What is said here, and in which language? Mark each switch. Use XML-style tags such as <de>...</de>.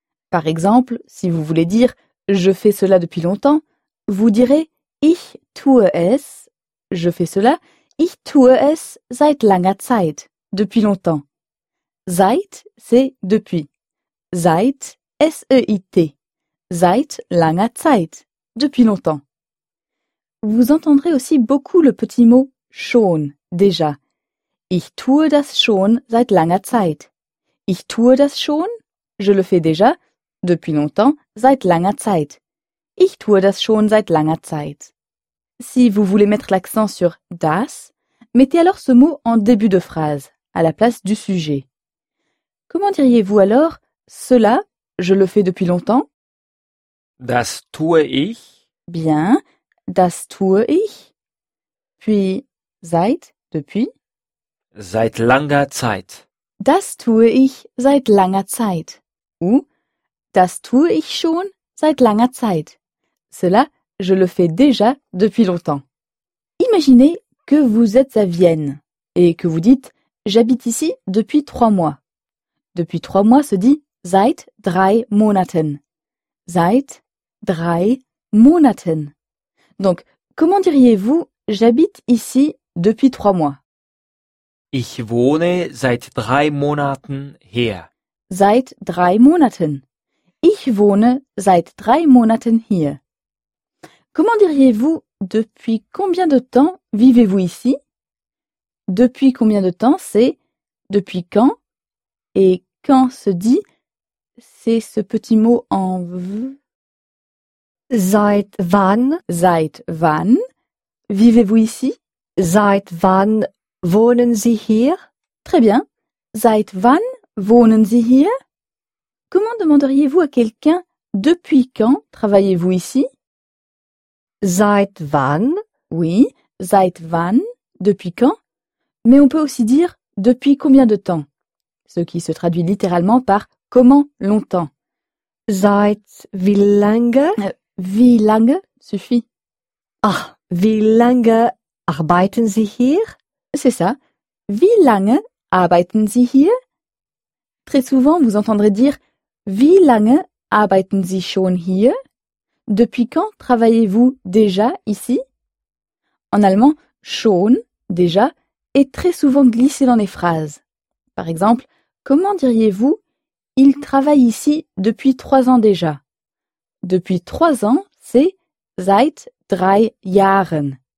<fr>Par exemple, si vous voulez dire « je fais cela depuis longtemps », vous direz «</fr> <de>ich tue es</de> <fr>»« je fais cela »«</fr> <de>ich tue es seit langer Zeit</de> <fr>»« depuis longtemps ».« Seit » c'est « depuis ».« Seit » S-E-I-T.</fr> <de>Seit langer Zeit.</de> <fr>Depuis longtemps. Vous entendrez aussi beaucoup le petit mot schon, déjà.</fr> <de>Ich tue das schon seit langer Zeit. Ich tue das schon.</de> <fr>Je le fais déjà. Depuis longtemps.</fr> <de>Seit langer Zeit. Ich tue das schon seit langer Zeit.</de> <fr>Si vous voulez mettre l'accent sur das, mettez alors ce mot en début de phrase, à la place du sujet. Comment diriez-vous alors cela? Je le fais depuis longtemps.</fr> <de>Das tue ich. Bien, das tue ich. Puis, seit, depuis. Seit langer Zeit. Das tue ich seit langer Zeit. Ou, das tue ich schon seit langer Zeit.</de> <fr>Cela, je le fais déjà depuis longtemps. Imaginez que vous êtes à Vienne et que vous dites, j'habite ici depuis 3 mois. Depuis 3 mois se dit,</fr> <de>seit drei Monaten. Seit drei Monaten.</de> <fr>Donc, comment diriez-vous j'habite ici depuis 3 mois?</fr> <de>Ich wohne seit drei Monaten hier. Seit drei Monaten. Ich wohne seit drei Monaten hier.</de> <fr>Comment diriez-vous depuis combien de temps vivez-vous ici? Depuis combien de temps c'est depuis quand? Et quand se dit c'est ce petit mot en v.</fr> <de>Seit wann? Seit wann?</de> <fr>Vivez-vous ici?</fr> <de>Seit wann wohnen Sie hier?</de> <fr>Très bien.</fr> <de>Seit wann wohnen Sie hier?</de> <fr>Comment demanderiez-vous à quelqu'un depuis quand travaillez-vous ici?</fr> <de>Seit wann?</de> <fr>Oui,</fr> <de>seit wann,</de> <fr>depuis quand? Mais on peut aussi dire depuis combien de temps? Ce qui se traduit littéralement par comment longtemps?</fr> <de>Seit wie lange? Wie lange suffit. Ah, wie lange arbeiten Sie hier?</de> <fr>C'est ça.</fr> <de>Wie lange arbeiten Sie hier?</de> <fr>Très souvent, vous entendrez dire</fr> <de>wie lange arbeiten Sie schon hier?</de> <fr>Depuis quand travaillez-vous déjà ici? En allemand, schon, déjà, est très souvent glissé dans les phrases. Par exemple, comment diriez-vous il travaille ici depuis 3 ans déjà. Depuis 3 ans, c'est</fr> <de>seit drei Jahren.</de>